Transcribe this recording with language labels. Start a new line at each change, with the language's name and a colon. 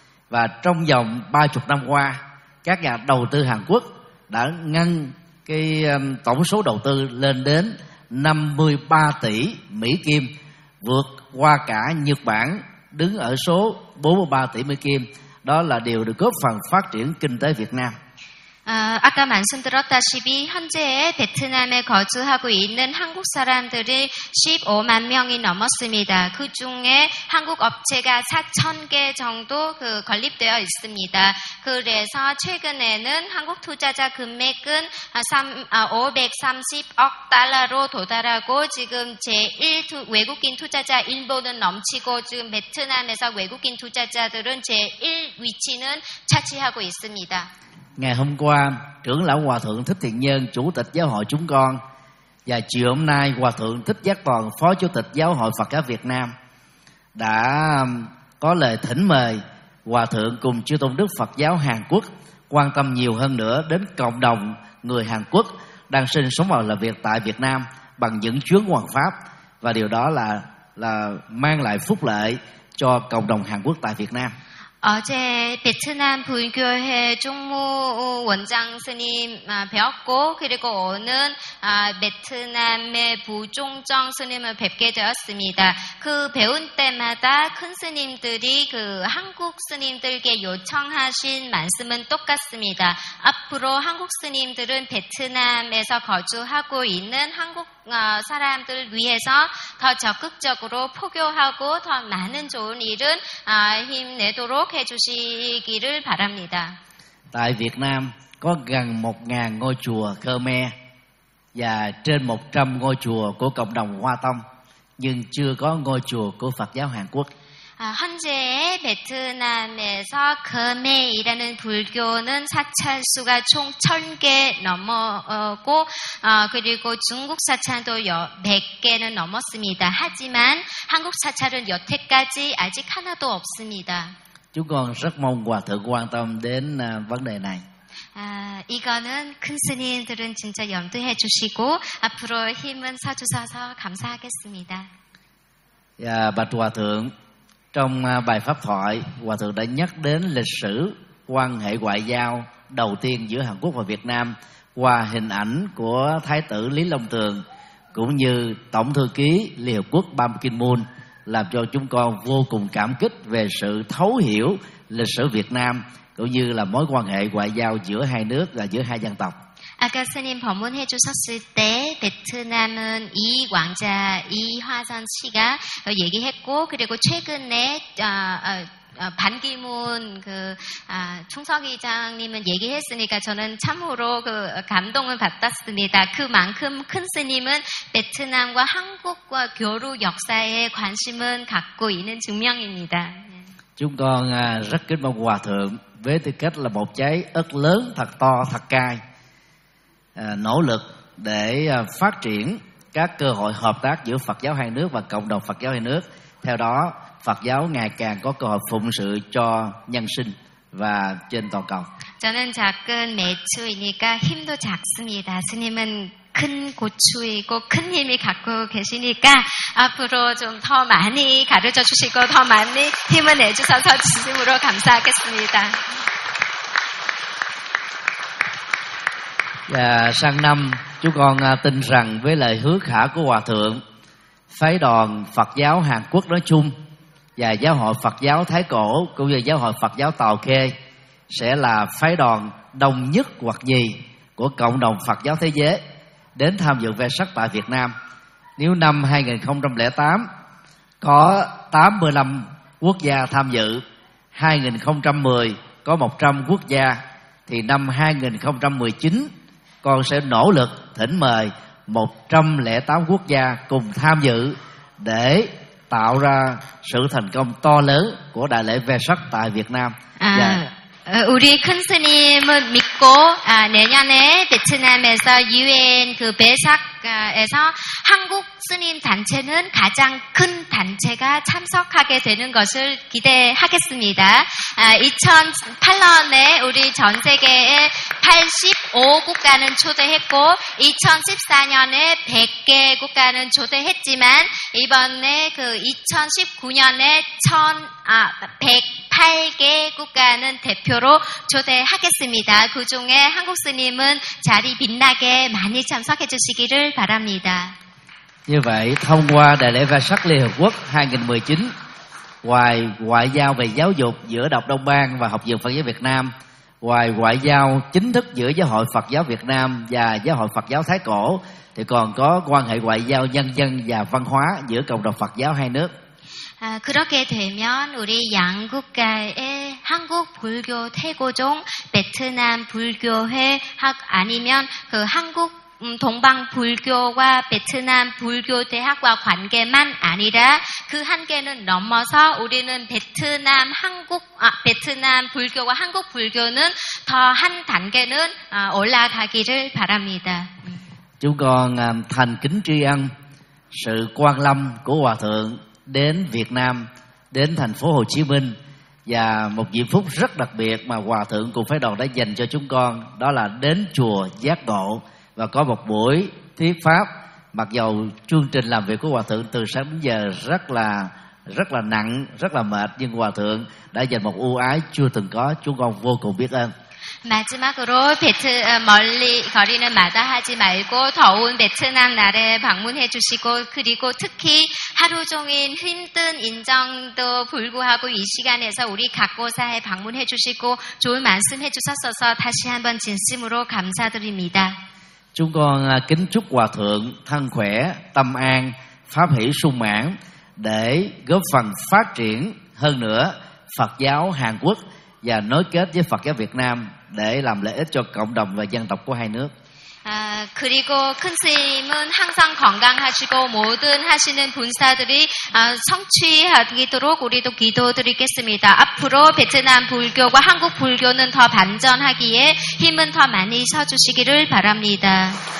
Vietnamese: Và trong vòng 30 năm qua, các nhà đầu tư Hàn Quốc đã nâng cái tổng số đầu tư lên đến 53 tỷ Mỹ Kim, vượt qua cả Nhật Bản đứng ở số 43 tỷ Mỹ Kim. Đó là điều được góp phần phát triển kinh tế Việt Nam.
Korean: 아까 말씀드렸다시피 현재 베트남에 거주하고 있는 한국 사람들이 15만 명이 넘었습니다. 그 중에 한국 업체가 4천 개 정도 그 건립되어 있습니다. 그래서 최근에는 한국 투자자 금액은 530억 달러로 도달하고 지금 제1 외국인 투자자 인보는 넘치고 지금 베트남에서 외국인 투자자들은 제1 위치는 차지하고 있습니다.
Vietnamese: Ngày hôm qua, Trưởng lão Hòa Thượng Thích Thiện Nhân, Chủ tịch Giáo hội chúng con, và chiều hôm nay, Hòa Thượng Thích Giác Toàn, Phó Chủ tịch Giáo hội Phật giáo Việt Nam, đã có lời thỉnh mời Hòa Thượng cùng Chư Tôn Đức Phật giáo Hàn Quốc quan tâm nhiều hơn nữa đến cộng đồng người Hàn Quốc đang sinh sống và làm việc tại Việt Nam bằng những chuyến hoằng pháp. Và điều đó là mang lại phúc lợi cho cộng đồng Hàn Quốc tại Việt Nam.
Korean: 어제 베트남 불교회 총무원장 스님 뵙고 그리고 오는 베트남의 부종정 스님을 뵙게 되었습니다. 그 배운 때마다 큰 스님들이 그 한국 스님들께 요청하신 말씀은 똑같습니다. 앞으로 한국 스님들은 베트남에서 거주하고 있는 한국 사람들 위해서 더 적극적으로 포교하고 더 많은 좋은 일을 힘내도록 해주시기를 바랍니다.
Vietnamese: Tại Việt Nam có gần 1.000 ngôi chùa Khmer và trên 100 ngôi chùa của cộng đồng Hoa Tông, nhưng chưa có ngôi chùa của Phật giáo Hàn Quốc.
Korean: 현재 베트남에서 Khmer이라는 불교는 사찰 수가 총 1,000개 넘었고 그리고 중국 사찰도 100개는 넘었습니다. 하지만 한국 사찰은 여태까지 아직 하나도 없습니다.
Vietnamese: Chúng con rất mong Hòa Thượng quan tâm đến vấn đề này.
Korean: 이거는 큰 스님들은 진짜 염두해 주시고 앞으로 힘은 써주셔서 감사하겠습니다.
Vietnamese: Bạch Hòa Thượng, trong bài pháp thoại, Hòa Thượng đã nhắc đến lịch sử quan hệ ngoại giao đầu tiên giữa Hàn Quốc và Việt Nam qua hình ảnh của Thái tử Lý Long Tường cũng như Tổng thư ký Liên Hợp Quốc Ban Ki Moon, làm cho chúng con vô cùng cảm kích về sự thấu hiểu lịch sử Việt Nam cũng như là mối quan hệ ngoại giao giữa hai nước và giữa hai dân tộc.
Korean: 아까 스님 방문해 주셨을 때 베트남은 이 왕자 이화선 씨가 얘기했고 그리고 최근에 반기문 그 아, 총서기장님은 얘기했으니까 저는 참으로 그 감동을 받았습니다. 그만큼 큰 스님은 베트남과 한국과 교류 역사에 관심은 갖고 있는 증명입니다.
Vietnamese: Chúng con rất kính mong hòa thượng với tư cách là một trái ớt lớn thật to thật cay nỗ lực để phát triển các cơ hội hợp tác giữa Phật giáo hai nước và cộng đồng Phật giáo hai nước. Theo đó, Phật giáo ngày càng có cơ hội phụng sự cho nhân sinh và trên toàn cầu.
Korean: 저는 작은 매추이니까 힘도 작습니다. 스님은 큰 고추이고 큰 힘이 갖고 계시니까 앞으로 좀 더 많이 가르쳐 주시고 더 많이 힘을 내주셔서 진심으로 감사하겠습니다.
Vietnamese: 자, sang năm chúng con tin rằng với lời hứa khả của hòa thượng, phái đoàn Phật giáo Hàn Quốc nói chung và giáo hội Phật giáo Thái Cổ cũng như giáo hội Phật giáo Tàu Khê sẽ là phái đoàn đông nhất hoặc nhì của cộng đồng Phật giáo thế giới đến tham dự Vesak tại Việt Nam. Nếu năm 2008 có 85 quốc gia tham dự, 2010 có 100 quốc gia, thì năm 2019 con sẽ nỗ lực thỉnh mời 108 quốc gia cùng tham dự để tạo ra sự thành công to lớn của đại lễ Vesak tại Việt Nam. Yeah.
Korean: 우리 큰 스님을 믿고 내년에 베트남에서 UN 그 베삭에서 한국 스님 단체는 가장 큰 단체가 참석하게 되는 것을 기대하겠습니다. 2008년에 우리 전 세계에 85 국가는 초대했고 2014년에 100개 국가는 초대했지만 이번에 그 2019년에 108개 국가는 대표로 초대하겠습니다. 그 중에 한국 스님은 자리 빛나게 많이 참석해 주시기를 바랍니다.
Vietnamese: Như vậy, thông qua đại lễ Vesak Liên Hợp Quốc 2019, ngoài ngoại giao về giáo dục giữa Đọc Đông Bang và Học viện Phật giáo Việt Nam, ngoài ngoại giao chính thức giữa Giáo hội Phật giáo Việt Nam và Giáo hội Phật giáo Thái Cổ, thì còn có quan hệ ngoại giao nhân dân và văn hóa giữa cộng đồng Phật giáo hai nước.
Korean: 그렇게 되면 우리 양 국가의 한국 불교 태고종, 베트남 불교회 학 아니면 그 한국 동방 불교와 베트남 불교 대학과 관계만 아니라 그 한계는 넘어서 우리는 베트남 한국 베트남 불교와 한국 불교는 더 한 단계는 올라가기를 바랍니다.
Vietnamese: Chúng con thành kính tri ân sự quan lâm của hòa thượng đến Việt Nam, đến thành phố Hồ Chí Minh và một dịp phúc rất đặc biệt mà hòa thượng cùng phái đoàn đã dành cho chúng con, đó là đến chùa Giác Ngộ và có một buổi thuyết pháp. Mặc dầu chương trình làm việc của hòa thượng từ sáng đến giờ rất là nặng, rất là mệt, nhưng hòa thượng đã dành một ưu ái chưa từng có, chúng con vô cùng biết ơn.
Korean: 마지막으로 멀리 거리는 마다 하지 말고 더운 베트남 날에 방문해 주시고 그리고 특히 하루 종일 힘든 인정도 불구하고 이 시간에서 우리 각고사에 방문해 주시고 좋은 말씀 해 주셨어서 다시 한번 진심으로 감사드립니다.
Vietnamese: Chúng con kính chúc Hòa Thượng thân khỏe, tâm an, pháp hỷ sung mãn để góp phần phát triển hơn nữa Phật giáo Hàn Quốc và nối kết với Phật giáo Việt Nam để làm lợi ích cho cộng đồng và dân tộc của hai nước.
Korean: 그리고 큰 스님은 항상 건강하시고 모든 하시는 분사들이 성취하기도록 우리도 기도드리겠습니다. 앞으로 베트남 불교와 한국 불교는 더 반전하기에 힘은 더 많이 써주시기를 바랍니다.